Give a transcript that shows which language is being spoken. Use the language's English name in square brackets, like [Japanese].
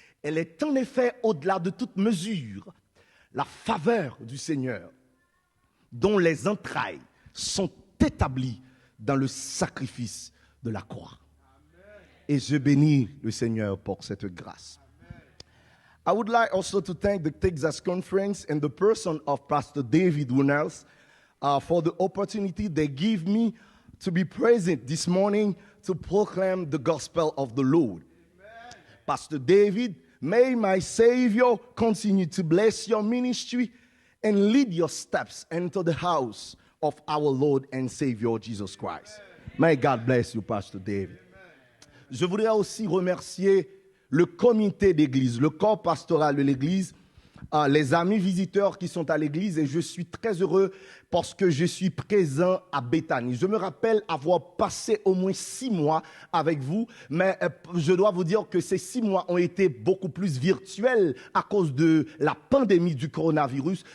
[French] Elle est en effet au-delà de toute mesure la faveur du Seigneur dont les entrailles sont établies dans le sacrifice de la croix. Et je bénis le Seigneur pour cette grâce. [English] I would like also to thank the Texas Conference and the person of Pastor David Winnels for the opportunity they give me to be present this morning to proclaim the gospel of the Lord. Amen. Pastor David, may my Savior continue to bless your ministry and lead your steps into the house of our Lord and Savior Jesus Christ. Amen. May God bless you, Pastor David. Amen. [French] Je voudrais aussi remercier le comité d'église, le corps pastoral de l'église, les amis visiteurs qui sont à l'église, et je suis très heureux parce que je suis présent à Bethany. Je me rappelle avoir passé au moins 6 mois avec vous, mais je dois vous dire que ces 6 mois ont été beaucoup plus virtuels à cause de la pandémie du coronavirus.